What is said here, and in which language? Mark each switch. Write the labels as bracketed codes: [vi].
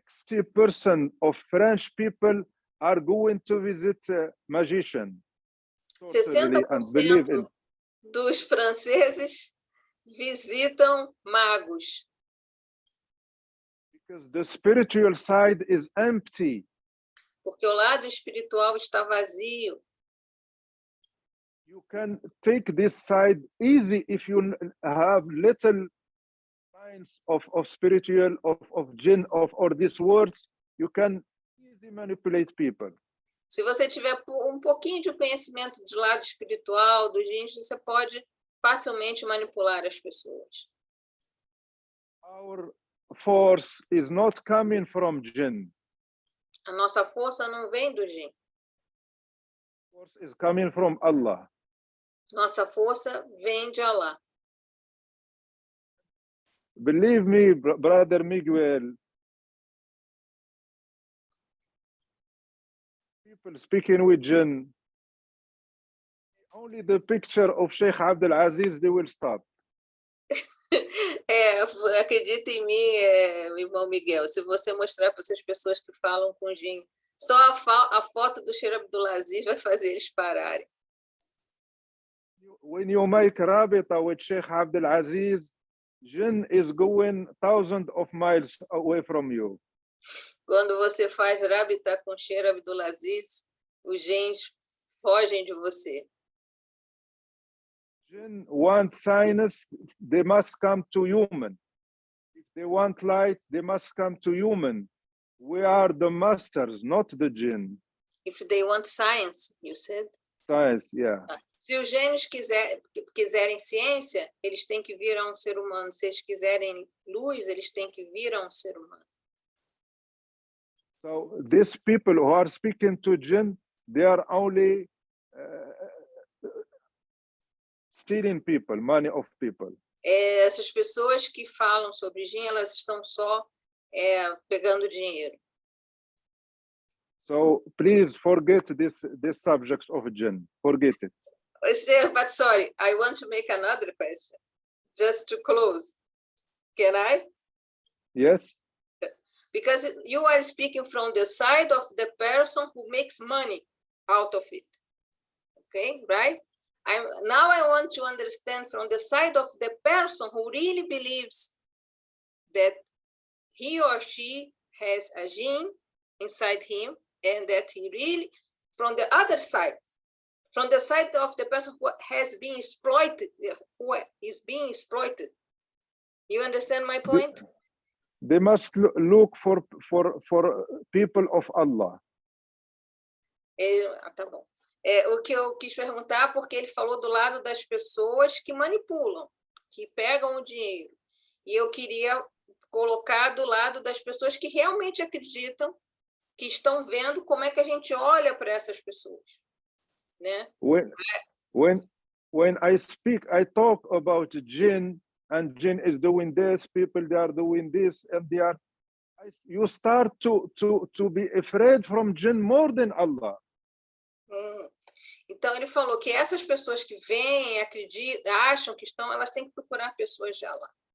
[en] 60% of French people are going to visit a magician. [pt] 60% dos franceses visitam magos. [en] Because the spiritual side is empty. [pt] Porque o lado espiritual está vazio. [en] You can take this side easy if you have little signs of spiritual, of jinn, or these words, you can easily manipulate people. [pt] Se você tiver um pouquinho de conhecimento do lado espiritual, dos jins, você pode facilmente manipular as pessoas. [en] Our force is not coming from jinn. [pt] A nossa força não vem do jin. [en] Force is coming from Allah. [pt] Nossa força vem de Allah. [en] Believe me, brother Miguel, people speaking with jinn, only the picture of Sheikh Abdul Aziz, they will stop. [pt] Acredita em mim, irmão Miguel, se você mostrar para essas pessoas que falam com jin, só a foto do Sheikh Abdul Aziz vai fazer eles pararem. [en] When you make rabita with Sheikh Abdul Aziz, jinn is going thousands of miles away from you. [pt] Quando você faz rabita com Sheikh Abdul Aziz, os jins fogem de você. [en] Jinn want sinus, they must come to human. If they want light, they must come to human. We are the masters, not the jinn. If they want science, you said? Science, yeah. [pt] Se os gênios quiserem ciência, eles têm que vir a um ser humano. Se eles quiserem luz, eles têm que vir a um ser humano. [en] So these people who are speaking to jinn, they are only stealing people, money of people. [pt] Essas pessoas que falam sobre jinn, elas estão só pegando dinheiro. [en] So please forget this subject of jinn. Forget it. But sorry, I want to make another question, just to close. Can I? Yes. Because you are speaking from the side of the person who makes money out of it. Okay, right? Now I want to understand from the side of the person who really believes that he or she has a jinn inside him, and that he really, from the other side, from the side of the person who has been exploited, who is being exploited. You understand my point? They must look for people of Allah. [pt] Tá bom. O que eu quis perguntar, porque ele falou do lado das pessoas que manipulam, que pegam o dinheiro. E eu queria colocar do lado das pessoas que realmente acreditam, que estão vendo como é que a gente olha para essas pessoas. Né? [en] When I speak, I talk about jinn, and jinn is doing this, people they are doing this, and you start to be afraid from jinn more than Allah. [pt] Então ele falou que essas pessoas que vêm, acreditam, acham que estão, elas têm que procurar pessoas de Allah.